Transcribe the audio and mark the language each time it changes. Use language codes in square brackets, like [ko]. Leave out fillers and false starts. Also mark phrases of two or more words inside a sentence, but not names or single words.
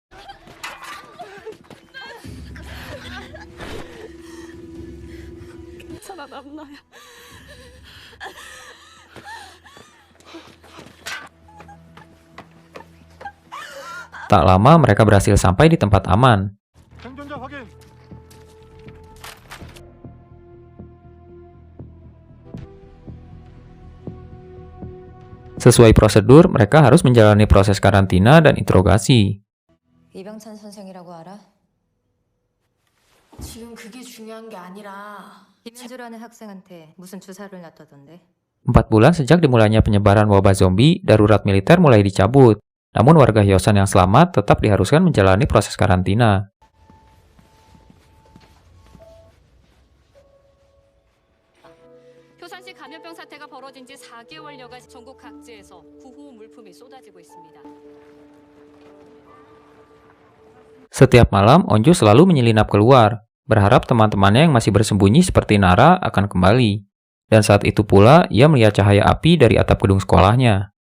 [ko] 살아남나야. [id] Tak lama mereka berhasil sampai di tempat aman. [ko] 생존자 확인. [id] Sesuai prosedur, mereka harus menjalani proses karantina dan interogasi. [ko] 이병찬 선생이라고 알아? 지금 그게 중요한 게 아니라 김현주라는 학생한테 무슨 주사를 놨다던데? [id] 4 bulan sejak dimulainya penyebaran wabah zombie, darurat militer mulai dicabut. Namun warga Hyosan yang selamat tetap diharuskan menjalani proses karantina. [ko] 효산시 감염병 사태가 벌어진 지 4개월여가 전국 각지에서 구호 물품이 쏟아지고 있습니다. [id] Setiap malam, Onjo selalu menyelinap keluar, berharap teman-temannya yang masih bersembunyi seperti Nara akan kembali. Dan saat itu pula, ia melihat cahaya api dari atap gedung sekolahnya.